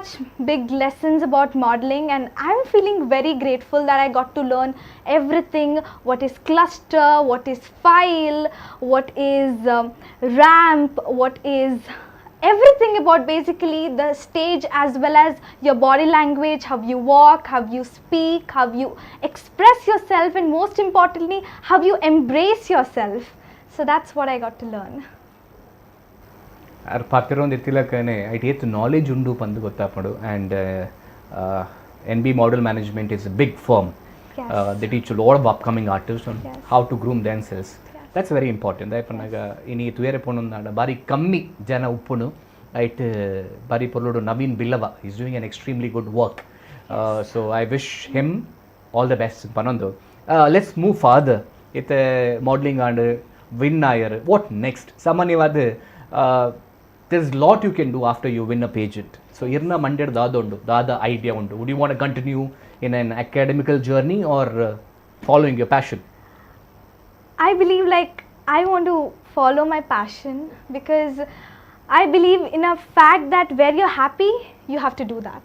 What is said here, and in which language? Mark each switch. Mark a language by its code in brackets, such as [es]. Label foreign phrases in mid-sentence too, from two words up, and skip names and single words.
[en] big lessons about modeling, and I'm feeling very grateful that I got to learn everything, what is cluster, what is file, what is ramp, what is everything about basically the stage as well as your body language, how you walk, how you speak, how you express yourself, and most importantly how you embrace yourself. So that's what I got to learn. [tcy] ಅವ್ರು ಪಾತಿರೋಂದು ಎತ್ತಿಲಕ್ಕನೆ ಐಟ್ ಏತ್ ನಾಲೆಜ್ ಉಂಡು ಪಂದು ಗೊತ್ತಾಪಡು ಆ್ಯಂಡ್ NB Model Management [en] is a big firm. Yes. They teach a lot of upcoming artists on Yes. how to groom themselves. That's very important. [tcy] ದಯಪನ್ನಾಗ ಇನಿ ತುಯರೆ ಪೊಣ್ಣು ಬಾರಿ ಕಮ್ಮಿ ಜನ ಉಪ್ಪುನು ಐಟ್ ಬಾರಿ ಪೊರ್ಲುಡು ನವೀನ್ ಬಿಲ್ಲವ [en] is doing an extremely good work. so I wish him all the best ಪನ್ನೊಂದು. let's move further ಇತ್ತೆ modeling and win ayar what next ಸಾಮಾನ್ಯವಾದ there's a lot you can do after you win a pageant. [tcy] So irna manded dada idea undu. [en] Would you want to continue in an academical journey or following your passion? I believe like I want to follow my passion because I believe in a fact that where you're happy, you have to do that.